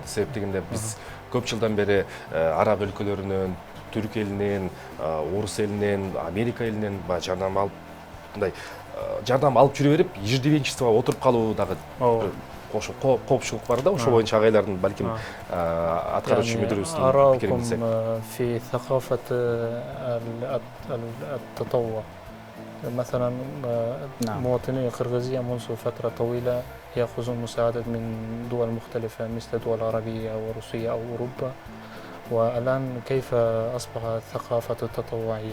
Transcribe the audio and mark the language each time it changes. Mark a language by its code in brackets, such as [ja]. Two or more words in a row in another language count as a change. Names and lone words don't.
[ky] Себеп дегенде биз көп жылдан бери араб өлкөлөрүнөн, Түрк элинен, орус элинен, Америка элинен жардам алып, мындай жардам алып жүрө берип, иждивенчествого отуруп калуу дагы коопчулук бар да, ошол боюнча агайлардын балким аткаруучу мүдүрүбүздүн пикирин билсек. [ar] في ثقافة التطوع مثلا مواطني قرغيزية منذ فترة طويلة يأخذون مساعدة من دول مختلفة مثل دول عربية أو روسية أو أوروبا، والآن كيف أصبحت الثقافة التطوعية؟